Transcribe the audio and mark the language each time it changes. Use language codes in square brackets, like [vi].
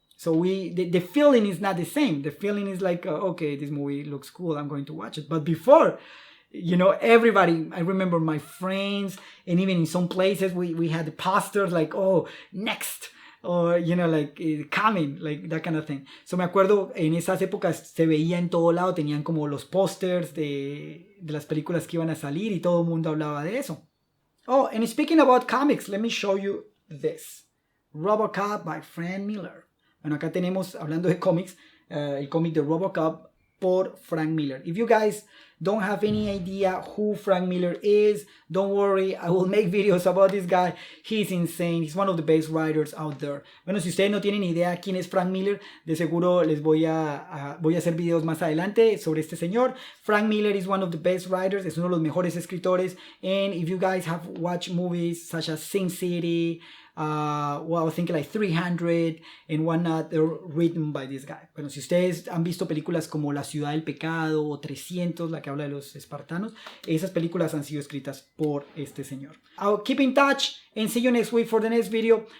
[en] So the feeling is not the same. The feeling is like, okay, this movie looks cool, I'm going to watch it. But before, you know, everybody, I remember my friends, and even in some places we had the posters like, oh, next, or, you know, like coming, like that kind of thing. [es] So me acuerdo, en esas épocas se veía en todo lado, tenían como los posters de las películas que iban a salir y todo el mundo hablaba de eso. [en] Oh, and speaking about comics, let me show you this. Robocop by Frank Miller. [es] Bueno, acá tenemos, hablando de cómics, el cómic de Robocop por Frank Miller. [en] If you guys don't have any idea who Frank Miller is, don't worry, I will make videos about this guy. He's insane, he's one of the best writers out there. [es] Bueno, si ustedes no tienen idea quién es Frank Miller, de seguro les voy a hacer videos más adelante sobre este señor. [en] Frank Miller is one of the best writers, [es] es uno de los mejores escritores. [en] And if you guys have watched movies such as Sin City, well, I think like 300 and whatnot, they're written by this guy. [es] Bueno, si ustedes han visto películas como La Ciudad del Pecado o 300, la que habla de los espartanos, esas películas han sido escritas por este señor. [en] I'll keep in touch and see you next week for the next video.